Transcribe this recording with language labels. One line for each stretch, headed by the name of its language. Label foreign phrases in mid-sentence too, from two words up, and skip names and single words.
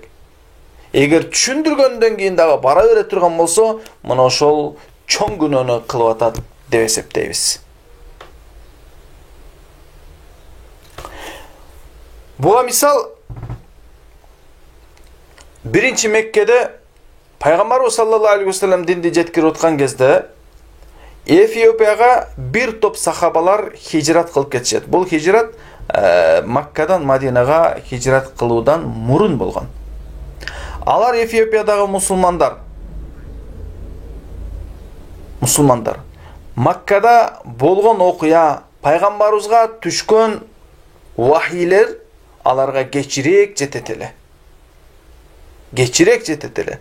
Kyrgyz: Эгер түшүндүргөндөн кийин дагы бара бере турган болсо, мына ошол чоң күнөөнү кылып атат деп эсептейбиз. Буга мисал биринчи Меккеде пайгамбарыбыз
Arabic: صلى الله عليه وسلم
Kyrgyz: динди жеткирип аткан кезде Эфиопияга бир топ сахабалар хижрат кылып кетишет. Бул хижрат Маккадан Мадинага хижрат кылуудан мурун болгон. Алар Эфиопиядагы мусулмандар Маккада болгон окуя, пайгамбарыбызга түшкөн вахилер аларга кечирээк жетет эле.